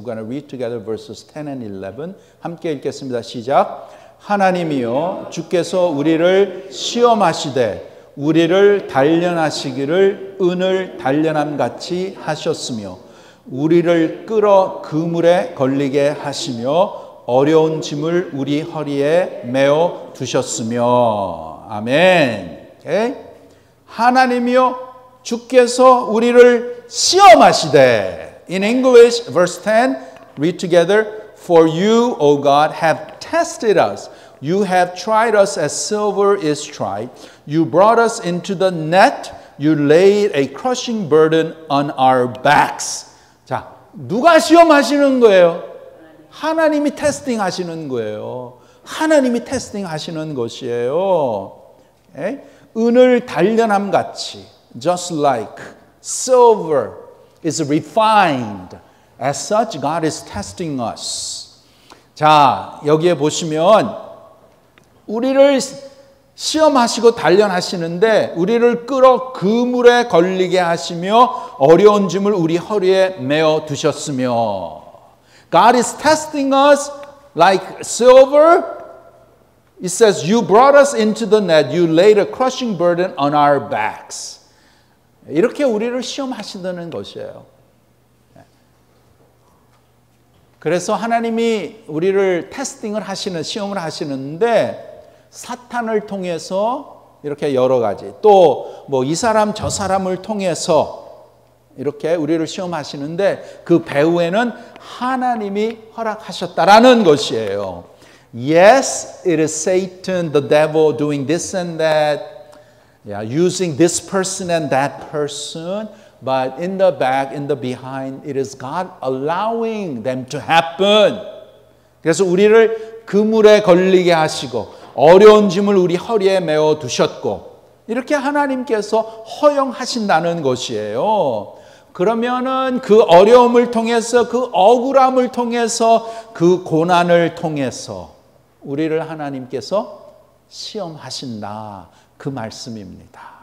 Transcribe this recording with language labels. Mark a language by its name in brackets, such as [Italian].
[English] We're going to read together verses 10 and 11. [Korean] 함께 읽겠습니다. 시작. 하나님이여 주께서 우리를 시험하시되 우리를 단련하시기를 은을 단련함 같이 하셨으며 우리를 끌어 그물에 걸리게 하시며 어려운 짐을 우리 허리에 메어 두셨으며. 아멘. [English] Okay? [Korean] 하나님이여 주께서 우리를 시험하시되. [English] In English, verse 10, read together. For you, O God, have tested us. You have tried us as silver is tried. You brought us into the net. You laid a crushing burden on our backs. [Korean] 자, 누가 시험하시는 거예요? 하나님이 테스팅 하시는 거예요. 하나님이 테스팅 하시는 것이에요. 은을 단련함 같이 [English] just like silver is refined as such God is testing us. [Korean] 자, 여기에 보시면 우리를 시험하시고 단련하시는데 우리를 끌어 그물에 걸리게 하시며 어려운 짐을 우리 허리에 메어 두셨으며 [English] God is testing us like silver. It says, you brought us into the net. You laid a crushing burden on our backs. [Korean] 이렇게 우리를 시험하시다는 것이에요. 그래서 하나님이 우리를 테스팅을 하시는, 시험을 하시는데 사탄을 통해서 이렇게 여러 가지 또 뭐 이 사람 저 사람을 통해서 이렇게 우리를 시험하시는데 그 배후에는 하나님이 허락하셨다라는 것이에요. [English] Yes, it is Satan, the devil doing this and that, using this person and that person, but in the back, in the behind, it is God allowing them to happen. [Korean] 그래서 우리를 그물에 걸리게 하시고 어려운 짐을 우리 허리에 메어 두셨고 이렇게 하나님께서 허용하신다는 것이에요. 그러면은 그 어려움을 통해서 그 억울함을 통해서 그 고난을 통해서 우리를 하나님께서 시험하신다 그 말씀입니다.